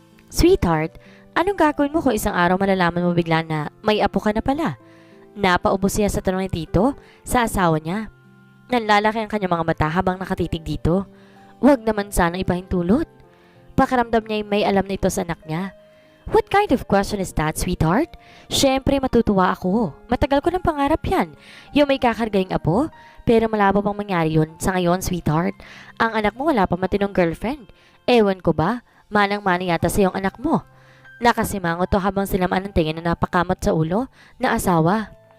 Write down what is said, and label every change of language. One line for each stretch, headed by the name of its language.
Filipino: Sweetheart, anong gagawin mo kung isang araw malalaman mo bigla na may apo ka na pala? Napaubos siya sa tanong ni tito, sa asawa niya. Nanlalaki ang kanyang mga mata habang nakatitig dito. Huwag naman sana ipahintulot. Pakiramdam niya may alam na ito sa anak niya.
English: What kind of question is that, sweetheart?
Filipino: Siyempre matutuwa ako. Matagal ko ng pangarap yan. Yung may kakargayang apo. Pero malabo pang mangyari yun sa ngayon, sweetheart. Ang anak mo wala pa matinong girlfriend. Ewan ko ba? Manang-mani yata sa iyong anak mo. Nakasimango to habang silamaan ng tingin na napakamot sa ulo na asawa.